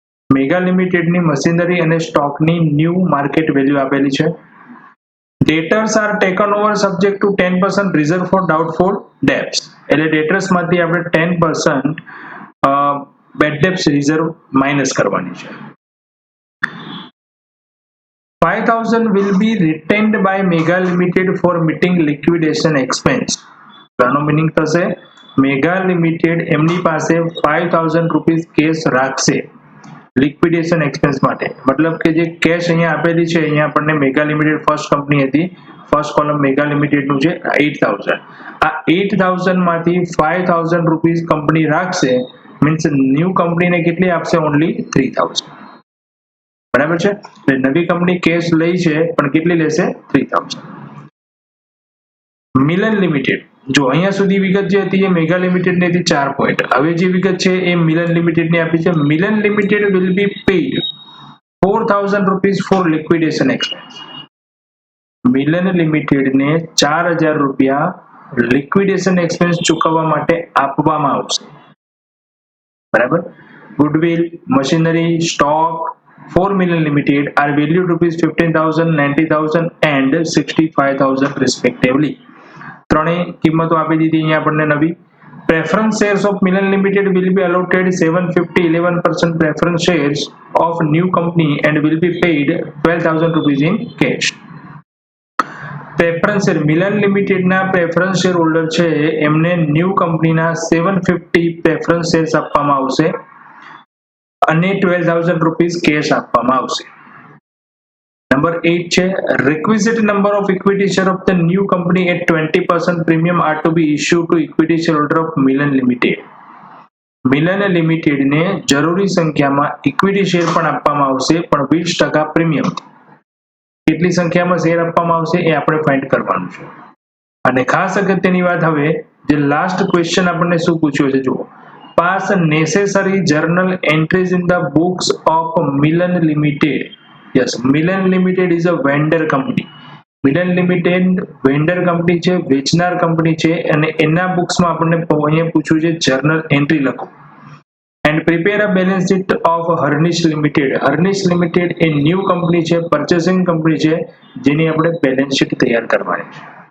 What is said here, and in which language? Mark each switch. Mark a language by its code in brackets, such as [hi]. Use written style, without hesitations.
[gu] Mega લિમિટેડની machinery અને સ્ટોકની new market value આપેલી છે. [en] Debtors are taken over subject to 10% reserve for doubtful debts. [gu] એટલે ડેટર્સમાંથી આપણે 10% બેડ ડેબ્ટ્સ રિઝર્વ માઇનસ કરવાની છે. [en] 5,000 will be retained by Mega Limited for meeting liquidation expense. [gu] આનો meaning થશે મેગા લિમિટેડ એમની પાસે ₹5,000 કેશ રાખશે લિક્વિડેશન એક્સપેન્સ માટે. મતલબ કે જે કેશ અહીંયા આપેલી છે, અહીંયા આપણને મેગા લિમિટેડ ફર્સ્ટ કંપની હતી, ફર્સ્ટ કોલમ મેગા લિમિટેડનું છે 8,000. આ 8,000 માંથી ₹5,000 કંપની રાખશે, મીન્સ ન્યૂ કંપનીને કેટલી આપશે? ઓનલી 3,000. બરાબર છે. એટલે નવી કંપની કેશ લઈ છે પણ કેટલી લેશે? 3,000. મિલન લિમિટેડ, જો અહીંયા સુધી વિગત જે હતી એ મેગા લિમિટેડ ની હતી 4 પોઈન્ટ. હવે જે વિગત છે એ મિલન લિમિટેડ ની આપી છે. મિલન limited [en] Will be paid ₹4,000 for liquidation expense. [gu] Milan limited ને ₹4,000 લિક્વિડેશન એક્સપેન્સ ચૂકવવા માટે આપવામાં આવશે. બરાબર. [en] Goodwill, machinery, stock for Milan Limited are valued ₹15,000, $90,000 and $65,000 respectively. [gu] ત્રણેય કિંમતો આપી દીધી અહીંયા આપણને નવી. [en] Preference shares of Milan Limited will be allotted 750 11% preference shares of new company and will be paid ₹12,000 in cash. [gu] Preference share Milan limited ના preference share holder છે એમને ન્યૂ કંપનીના 750 પ્રેફરન્સ શેર્સ આપવામાં આવશે અને ₹12,000 કેશ આપવામાં આવશે. નંબર 8 છે [en] requisite number of equity share of the new company at 20% premium are to be issued to equity shareholder of Milan Limited. [gu] Milan limited ને જરૂરી સંખ્યામાં ઇક્વિટી શેર પણ આપવામાં આવશે પણ 20% પ્રીમિયમ. કેટલી સંખ્યામાં શેર આપવામાં આવશે એ આપણે ફાઇન્ડ કરવાનું છે. અને ખાસ અગત્યની વાત, હવે જે લાસ્ટ ક્વેશ્ચન આપણને શું પૂછ્યો છે જુઓ. [en] Pass necessary journal entries in the books of Milan Limited. Yes, Milan Limited is a vendor company. [gu] Milan Limited vendor company છે, વેચનાર કંપની છે અને એના બુક્સમાં આપણને અહીંયા પૂછ્યું છે જર્નલ એન્ટ્રી લખો. [en] And prepare a balance sheet of Harnish Limited. [gu] Harnish Limited A new company છે, પર્ચેસિંગ કંપની છે જેની આપણે બેલેન્સ શીટ તૈયાર કરવાની છે.